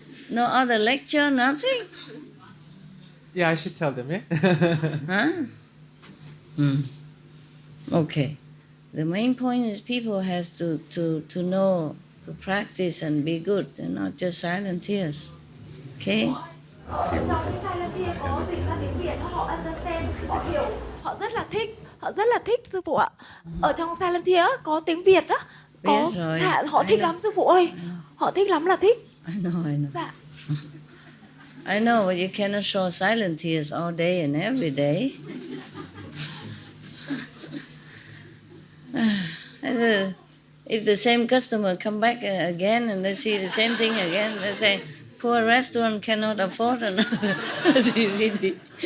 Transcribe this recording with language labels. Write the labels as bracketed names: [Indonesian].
[English] No other lecture, nothing? Yeah, I should tell them, yeah? Huh? Okay. The main point is people has to know, to practice and be good and not just silent tears. Okay? [Vietnamese] Trong cái silent tears có dịch ra tiếng Việt, họ understand, họ hiểu, họ rất là thích sư phụ ạ. Ở trong silent tears có tiếng Việt đó, có Biết rồi. dạ, họ thích lắm sư phụ ơi, họ thích lắm là thích. [English] I know. [Vietnamese] Dạ. [English] I know, but you cannot show silent tears all day and every day. If the same customer come back again and they see the same thing again, they say, poor restaurant cannot afford another DVD.